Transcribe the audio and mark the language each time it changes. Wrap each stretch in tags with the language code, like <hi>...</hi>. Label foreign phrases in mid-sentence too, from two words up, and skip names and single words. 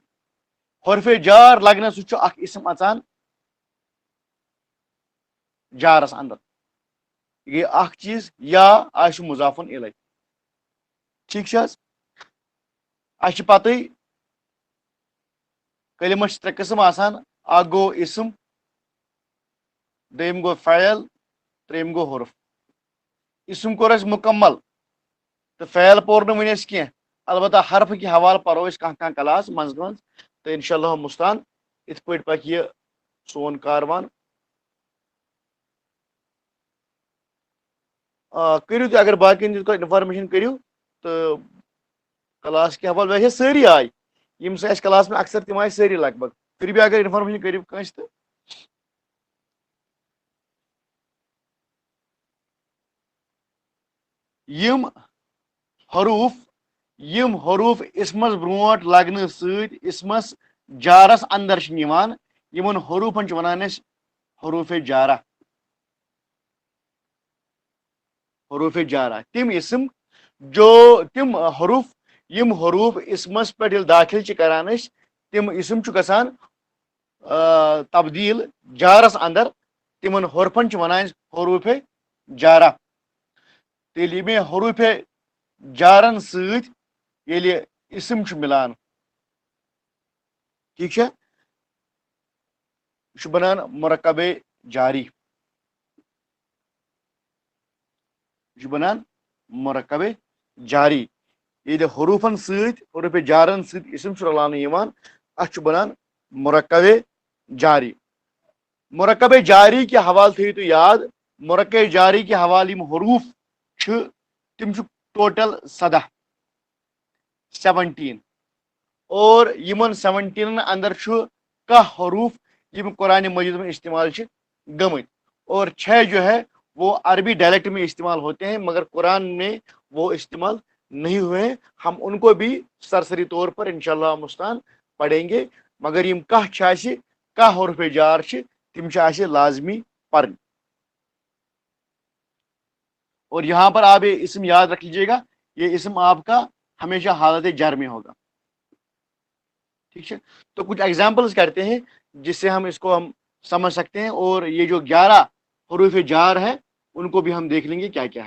<ks>हरफे जार लगना सह इसम अचान जारस अंदर ये चीज या मुजाफन इलै ठीक पत कलिमस त्रे किस्म आसान गो इसम दोम गो फ़ैल त्रेम गो हरफ। इसम कोर मुकम्मल तो फ़ैल पोर वन कह अलबत्ता हरफ कि हवाल परो कह क्लास मज तो इंशाअल्लाह मुस्तान इत पे पक यह सोन कारवान। करू अगर बाकी इन्फॉर्मेशन करू तो क्लास के हवाले वैसे सारी आय यम क्लास में अक्सर तम आय सारी लगभग फिर भी अगर इन्फॉर्मेशन करू कंस तो यम हरूफ इसमस ब्रोट लगने इसमस जारस अंदर यमन हरूफन वनान हरूफे जारा हरूफे जारा तिम इसम जो तिम हरूफ यम हरूफ इसमस पे दाखिल करान तिम इसम गसान तब्दील जारस अंदर तिमन हरफन वनान हरूफे जारा। तेल में हरूफे जारन सले इसम मिलान ठीक बनान मुरक्कबे जारी बनान मुरक्कबे जारी ये हरूफन हरूफे जारन इसम रलान बनान मुरक्कबे जारी। मुरक्कबे जारी के हवाले थो तो याद मुरक्कबे जारी के हवाले हरूफ तिम टोटल 17 और यमन 17 अंदर कह हरूफ यम कुरान मजीद में इस्तेमाल गमत</ks> <hi>और 6 जो है वो अरबी डायलेक्ट में इस्तेमाल होते हैं मगर कुरान में वो इस्तेमाल नहीं हुए हैं। हम उनको भी सरसरी तौर पर इंशाअल्लाह मुस्तान पढ़ेंगे मगर</hi> <ks>यम कह हरफ जार तिम लाजमी पढ़।</ks> <hi>और यहाँ पर आप ये इसम याद रख लीजिएगा ये इसम आपका हमेशा हालत जर में होगा ठीक है। तो कुछ एग्जाम्पल्स करते हैं जिससे हम इसको समझ सकते हैं और ये जो 11 हरूफ जार है उनको भी हम देख लेंगे क्या क्या है।</hi>